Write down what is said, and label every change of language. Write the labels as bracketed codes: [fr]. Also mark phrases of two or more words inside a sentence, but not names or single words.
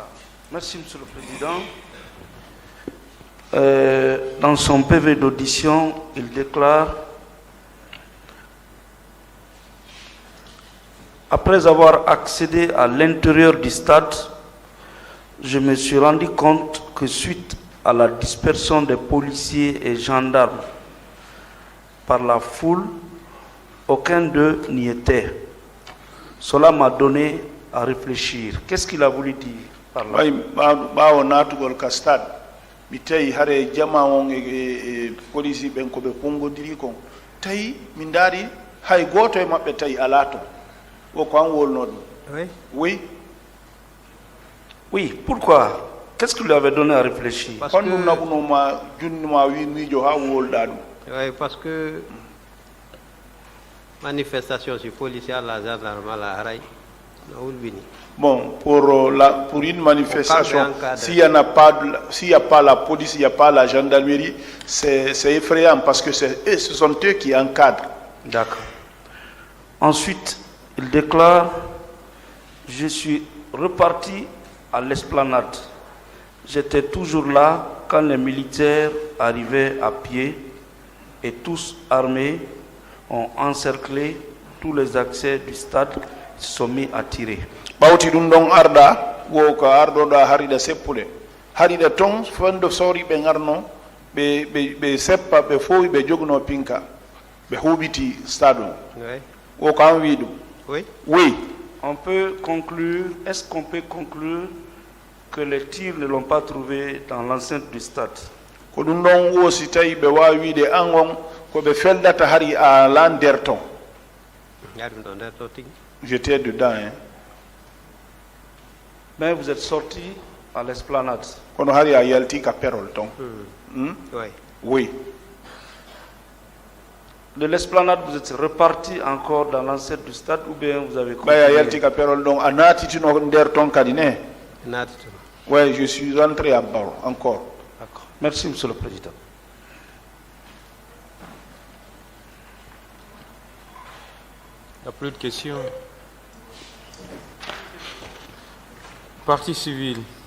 [fr] Merci, Monsieur le Président. Dans son PV d'audition, il déclare: après avoir accédé à l'intérieur du stade, je me suis rendu compte que suite à la dispersion des policiers et gendarmes par la foule, aucun d'eux n'y était. Cela m'a donné à réfléchir. Qu'est-ce qu'il a voulu dire par là? [ff] Mi tawi hare jama on e police ɓen ko ɓe kongodiri kon tawi min daari hay goto e maɓɓe tawi ala to o ko an wolno ɗum. [fr] Oui. Oui, pourquoi? Qu'est-ce qui lui avait donné à réfléchir? [ff] Honɗum naɓunoma junnima wi miijo ha wolɗa ɗum. [fr] Oui, parce que manifestation sur policier à la gendarme à la Haray, bon, pour une manifestation, s'il n'y a pas la police, il n'y a pas la gendarmerie, c'est effrayant parce que ce sont eux qui encadrent. D'accord. Ensuite, il déclare: je suis reparti à l'esplanade. J'étais toujours là quand les militaires arrivaient à pied et tous armés ont encerclé tous les accès du stade, se sont mis à tirer. [ff] Bawti ɗum ɗon arda wo ko ardoɗa harida seppude harida ton fondo sori ɓe garno ɓe seppa ɓe fowi ɓe jogno pinka ɓe huɓiti stade o wo ko an wi ɗum. [fr] Oui. On peut conclure, est-ce qu'on peut conclure que les tirs ne l'ont pas trouvé dans l'enceinte du stade? [ff] Ko ɗum ɗon wo si tawi ɓe wawi wiide an on ko ɓe feldata hari a la nder ton. [fr] J'étais dedans, hein. Mais vous êtes sorti à l'esplanade. [ff] Kono hari a yalti ka perol ton. [fr] Oui. De l'esplanade, vous êtes reparti encore dans l'enceinte du stade ou bien vous avez continué? Bah, [ff] yalti ka perol don anatitino nder ton kadine. [fr] Ouais, je suis rentré à bord encore. D'accord. Merci, Monsieur le Président. Il n'y a plus de questions. Partie civile.